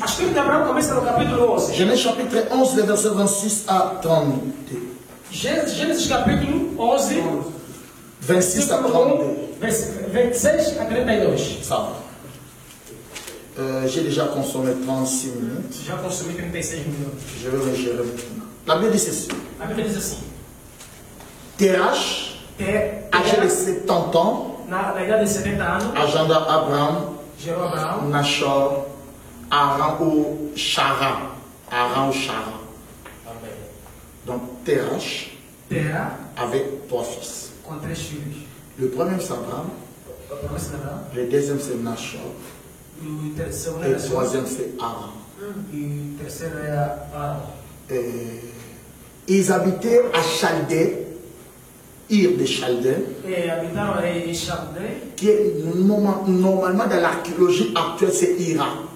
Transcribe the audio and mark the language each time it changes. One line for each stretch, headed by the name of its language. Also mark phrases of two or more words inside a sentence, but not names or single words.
French: Genèse chapitre 11, les versets 26 à 32. Genèse chapitre 11, 26 à 32. 26 à 32. Ça va. J'ai déjà consommé 36 minutes.
Portuguese: Já consumi 36 minutos.
French: Je vais me gérer maintenant. La Bible dit ceci.
Portuguese: A Bíblia diz assim.
French: Terach, âgé de 70 ans,
Portuguese: na idade de 70 anos,
French: agenda Abraham,
Portuguese: gerou Abraão,
French: Nachor, Aran ou Chara. Aran ou Chara. Donc Terach avec 3 fils.
Portuguese: Com 3 filhos.
French: Le premier c'est Abraham. Le deuxième c'est Nachor. Et le troisième c'est Aran. Ils habitaient à Chaldée, Ir de Chaldée, qui est normalement dans l'archéologie actuelle c'est Irak.